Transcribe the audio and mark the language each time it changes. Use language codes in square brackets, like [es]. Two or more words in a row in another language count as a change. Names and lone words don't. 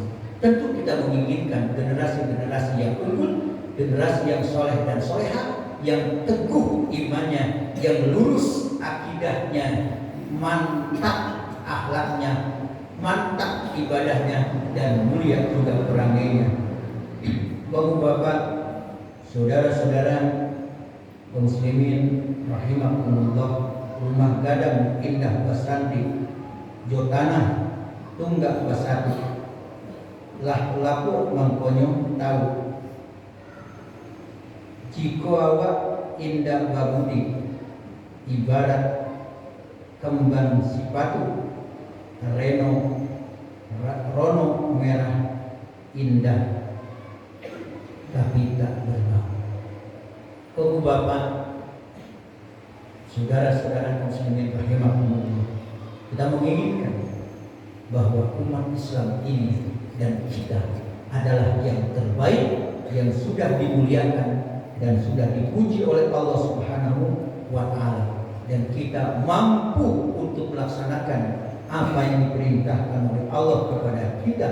[id] Tentu kita menginginkan generasi-generasi yang unggul, generasi yang soleh dan soleha, yang teguh imannya, yang lurus akidahnya, mantap akhlaknya, mantap ibadahnya, dan mulia juga perangainya. Bapak-bapak, saudara-saudara kaum [ar] muslimin rahimakumullah, [min] rumah gadang indah basandi, jotana tunggak basati, lah laku mangkonyo tahu, jiko awak indah babudi, ibarat kembang sipatu, rono merah indah tapi tak berbau. [id] Kau bapak, saudara-saudara [ar] muslimin rahimakumullah, [id] kita menginginkan bahwa umat Islam ini dan kita adalah yang terbaik, yang sudah dimuliakan dan sudah dipuji oleh Allah [ar] Subhanahu wa Ta'ala, [id] dan kita mampu untuk melaksanakan apa yang diperintahkan oleh Allah kepada kita.